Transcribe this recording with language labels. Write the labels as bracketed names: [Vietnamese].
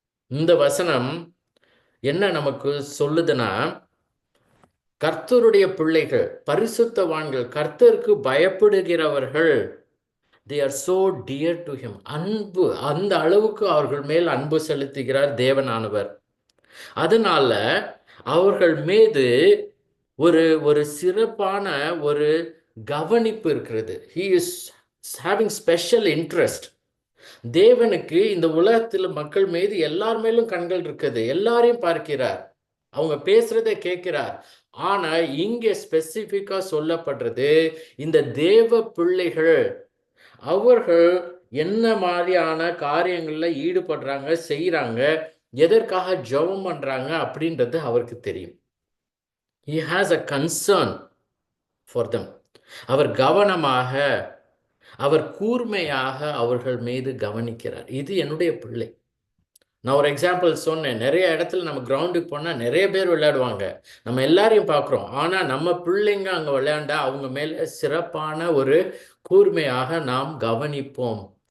[Tamil] இந்த வசனம் என்ன நமக்கு சொல்லுதுன்னா, கர்த்தருடைய பிள்ளைகள், பரிசுத்தவான்கள், கர்த்தருக்கு பயப்படுகிறவர்கள், [English] they are so dear to him. [Tamil] அன்பு, அந்த அளவுக்கு அவர்கள் மேல் அன்பு செலுத்துகிறார் தேவனானவர். அதனால அவர்கள் மீது ஒரு ஒரு சிறப்பான ஒரு கவனிப்பு இருக்கிறது. [English] he is having special interest. [Tamil] தேவனுக்கு இந்த உலகத்தில் மக்கள் மீது எல்லார் மேலும் கண்கள் இருக்குது, எல்லாரையும் பார்க்கிறார், அவங்க பேசுறதை கேட்கிறார். ஆனா இங்க ஸ்பெசிபிக்கா சொல்லப்படுறது, இந்த தேவ பிள்ளைகள் அவர்கள் என்ன மாதிரியான காரியங்கள்ல ஈடுபடுறாங்க, செய்யறாங்க, எதற்காக ஜெபம் பண்றாங்க அப்படின்றது அவருக்கு தெரியும். [English] he has a concern for them. [Tamil] அவர் கவனமாக, அவர் கூர்மையாக அவர்கள் மீது கவனிக்கிறார். இது என்னுடைய பிள்ளை. நான் ஒரு எக்ஸாம்பிள் சொன்னேன், நிறைய இடத்துல நம்ம கிரவுண்டுக்கு போனால் நிறைய பேர் விளையாடுவாங்க, நம்ம எல்லாரையும் பார்க்குறோம். ஆனால் நம்ம பிள்ளைங்க அங்கே விளையாண்டா அவங்க மேலே சிறப்பான ஒரு கூர்மையாக நாம் கவனிப்போம்.